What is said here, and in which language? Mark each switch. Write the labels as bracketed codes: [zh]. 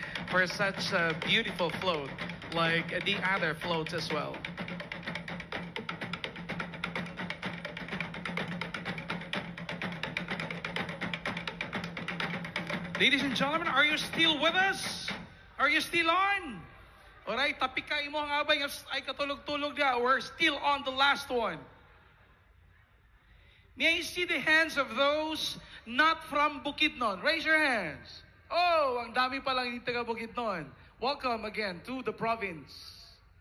[en] for such a beautiful float, like the other floats as well. Ladies and gentlemen, are you still with us? Are you still on? [ceb] Alright, tapi ka imo ang abay ay katulog-tulog ga. [en] We're still on the last one. May I see the hands of those not from Bukidnon? Raise your hands. [tl] Oh, ang dami palang hindi taga Bukidnon. [en] Welcome again to the province.